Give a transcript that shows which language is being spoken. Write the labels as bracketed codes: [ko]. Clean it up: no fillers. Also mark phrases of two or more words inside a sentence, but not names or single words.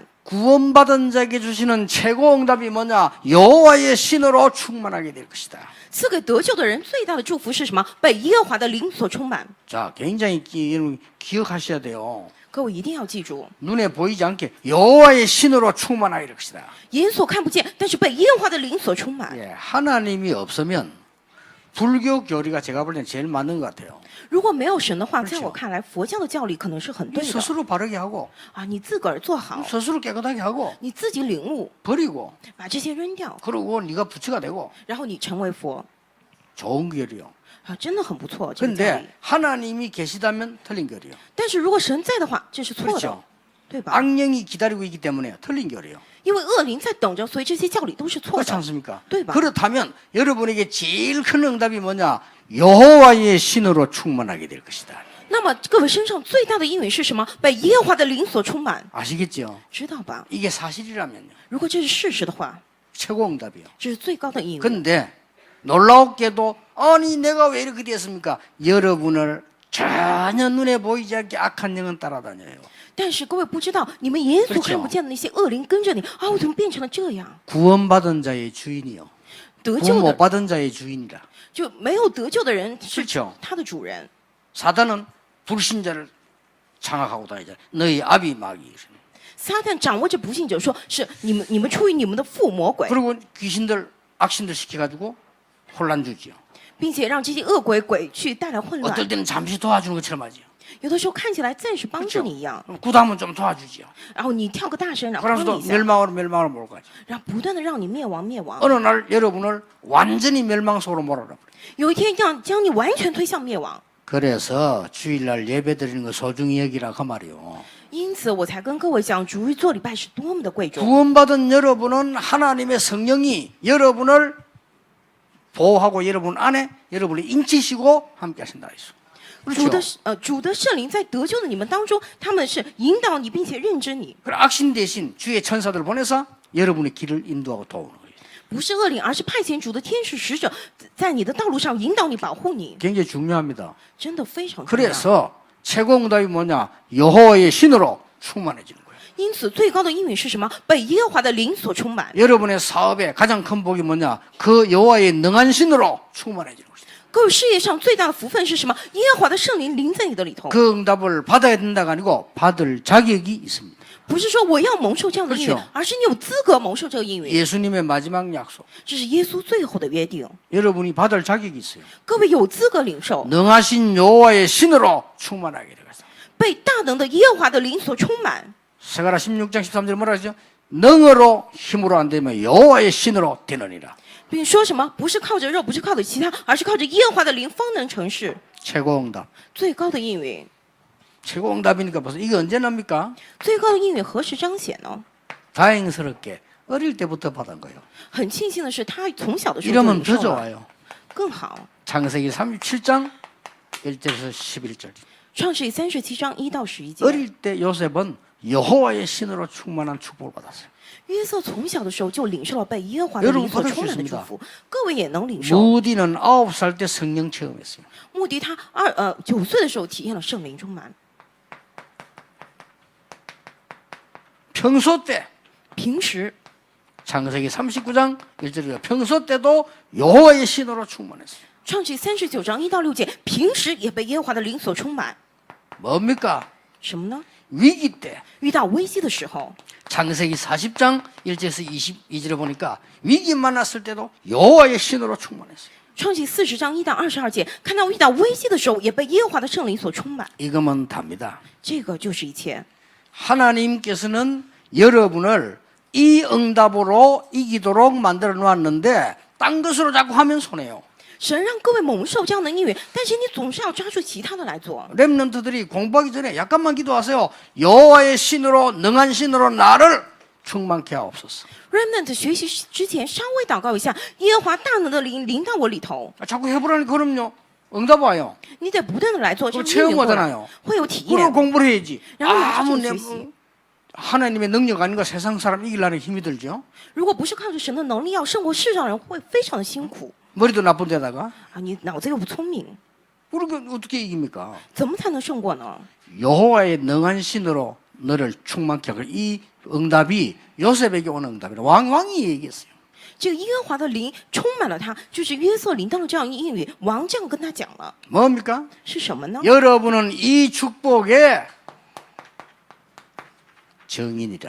[ko] 구원받은 자에게 주시는 최고 응답이 뭐냐? 여호와의 신으로 충만하게 될 것이다. [zh] 赐给得救的人最大的祝福是什么？被耶和华的灵所充满。 [ko] 자, 굉장히 여러분 기억하셔야 돼요. [zh] 各位一定要记住， [ko] 눈에 보이지 않게 여호와의 신으로 충만하게 될 것이다. [zh] 眼所看不见，但是被耶和华的灵所充满。 [ko] 예, 하나님이 없으면 불교 교리가 제가 볼 때는 제일 맞는 것 같아요. [zh] 如果没有神的话，在我看来，佛教的教理可能是很对的 [ko] 스스로 바르게 하고 [zh] 啊！你自个儿做好， [ko] 스스로 깨끗하게 하고 [zh] 你自己领悟， [ko] 버리고 [zh] 把这些扔掉， [ko] 그러고 네가 부처가 되고 [zh] 然后你成为佛 [ko] 좋은 교리요. [zh] 啊，真的很不错。这个教理 [ko] 근데 ， 하나님이 계시다면 틀린 교리요. [zh] 但是如果神在的话，这是错的 [ko] 그렇죠 ， [zh] 对吧？ [ko] 악령이 기다리고 있기 때문에 틀린 교리요. [zh] 因为恶灵在等着，所以这些教理都是错 [ko] 그렇지 [zh] 的。 [ko] 않습니까? [zh] 对吧？ [ko] 그렇다면 여러분에게 제일 큰 응답이 뭐냐? 여호와의 신으로 충만하게 될 것이다. [zh] 那么各位身上最大的应允是什么？被耶和华的灵所充满， [ko] 아시겠죠? [zh] 知道吧？ [ko] 이게 사실이라면요. [zh] 如果这是事实的话， [ko] 최고 응답이요. [zh] 这是最高的应允。 [ko] 근데 놀라웠게도 아니 내가 왜 이렇게 됐습니까? 여러분을 전혀 눈에 보이지 않게 악한 영은 따라다녀요. [zh] 但是各位不知道，你们眼所 [ko] 그렇죠 [zh] 看不见的那些恶灵跟着你啊，我怎么变成了这样？ [ko] 구원받은 자의 주인이요. [zh] 得救 [ko] 구원 [zh] 的 [ko] 못 받은 자의 주인이라. [zh] 就没有得救的人是 [ko] 그렇죠 [zh] 他的主人。 [ko] 사단은 불신자를 장악하고 다니잖아요. 너희 아비 마귀. [zh] 撒旦掌握着不信者，说是你们出于你们的父魔鬼， [ko] 그리고 귀신들 악신들 시켜가지고 혼란 주지요. [zh] 并且让这些恶鬼去带来混乱。 [ko] 어떨 때는 잠시 도와주는 것처럼 하지요. [zh] 有的时候看起来暂时帮助 [ko] 그렇죠 [zh] 你一样， [ko] 구다면 좀 도와주지요. [zh] 然后你跳个大神，然后帮你 [ko] 그러면서도 [zh] 一下， [ko] 멸망으로 몰고 가죠. [zh] 然后不断的让你灭亡。 [ko] 어느 날 여러분을 완전히 멸망 속으로 몰아라. [zh] 有一天要将你完全推向灭亡。 [ko] 그래서 주일날 예배 드리는 거 소중히 여기라 그 말이요. [zh] 因此，我才跟各位讲，主日做礼拜是多么的贵重。 [ko] 구원받은 여러분은 하나님의 성령이 여러분을 보호하고 여러분 안에 여러분을 인치시고 함께 하신다 했어. [zh] 主的圣灵在得救的你们当中，他们是引导你，并且认知你， [ko] 그럼 악신 대신 주의 천사들 보내서 여러분의 길을 인도하고 도우는 거예요. [zh] 不是恶灵，而是派遣主的天使使者在你的道路上引导你、保护你， [ko] 굉장히 중요합니다. [zh] 真的非常重要。 [ko] 그래서 최고 응답이 뭐냐? 여호와의 신으로 충만해지는 거예요. [zh] 因此，最高的应允是什么？被耶和华的灵所充满。 [ko] 여러분의 사업의 가장 큰 복이 뭐냐? 그 여호와의 능한 신으로 충만해지는 것이다. [zh] 各位事业上最大的福分是什么？耶和华的圣灵临在你的里头， [ko] 그 응답을 받아야 된다가 아니고 받을 자격이 있습니다. [zh] 不是说我要蒙受这样的应允 [ko] 그렇죠 ， [zh] 而是你有资格蒙受这个应允。 [ko] 예수님의 마지막 약속. [zh] 这是耶稣最后的约定， [ko] 여러분이 받을 자격이 있어요. [zh] 各位有资格领受， [ko] 능하신 여호와의 신으로 충만하게 되겠다. [zh] 被大能的耶和华的灵所充满。 [ko] 스가랴 16장 13절 뭐라 하죠? 능으로 힘으로 안 되면 여호와의 신으로 되느니라. [zh] 并说什么？不是靠着肉，不是靠着其他，而是靠着耶和华的灵方能成事。 [ko] 최고 응답. [zh] 最高的应允， [ko] 최고 응답이니까 벌써 이게 언제 납니까? [zh] 最高的应允何时彰显呢？ [ko] 다행스럽게 어릴 때부터 받은 거예요. [zh] 很庆幸的是，他从小的时候就 [ko] 이러면 [zh] 领 [ko] 더 [zh] 受了， [ko] 좋아요. [zh] 更好。 [ko] 창세기 37장 1절에서 11절. [zh] 创世记37章1到11节。 [ko] 어릴 때 요셉은 여호와의 신으로 충만한 축복을 받았어요. [zh] 约瑟从小的时候就领受了被耶和华的灵所充满的祝福，各位也能领受。 [ko] 무디는 9살 때 성령 체험했어요. [zh] 穆迪他9岁的时候体验了圣灵充满， [ko] 평소 때 [zh] 平时 [ko] 창세기 39장 1절에 평소 때도 여호와의 신으로 충만했어요. [zh] 创世记39章1到6节，平时也被耶和华的灵所充满。 [ko] 뭡니까? [zh] 什么呢？ [ko] 위기 때 [zh] 遇到危机的时候， [ko] 창세기 40장 1절에서 22절에 보니까 위기 만났을 때도 여호와의 신으로 충만했어요. [zh] 创记40章1到22节，看到遇到危机的时候，也被耶和华的圣灵所充满。 [ko] 이거면 답니다. [zh] 这个就是一切。 [ko] 하나님께서는 여러분을 이 응답으로 이기도록 만들어 놓았는데 딴 것으로 자꾸 하면 손해요. [zh] 神让各位蒙受这样的应允，但是你总是要抓住其他的来做。 [ko] 렘넌트들이 공부하기 전에 약간만 기도하세요. 여호와의 신으로 능한 신으로 나를 충만케 하옵소서. [zh] Remnant 学习之前稍微祷告一下，耶和华大能的灵临到我里头， [ko] 자꾸 해보라니까 그럼요. 응답 와요. [zh] 你得不断的来做，这 [ko] 그 [zh] 样应允过来 [ko] 체험하잖아요. [zh] 会有体 [ko] 그걸 [zh] 验。 [ko] 공부를 해야지. [zh] 然后你要 [ko] 아무 [zh] 去 [ko] 내 [zh] 学习。 [ko] 하나님의 능력 아닌가 세상 사람 이기려는 힘이 들죠. [zh] 如果不是靠着神的能力要胜过世上人，会非常的辛苦 [ko] 머리도 나쁜 데다가 [zh] 啊！你脑子又不聪明， [ko] 우리가 어떻게 이깁니까? [zh] 怎么才能胜过呢？ [ko] 여호와의 능한 신으로 너를 충만케 하고 이 응답이 요셉에게 오는 응답이라 왕이 얘기했어요. [zh] 这个耶和华的灵充满了他，就是约瑟临到了这样一应允。王这样跟他讲了， [ko] 뭡니까? [zh] 是什么呢？ [ko] 여러분은 이 축복의 증인이다.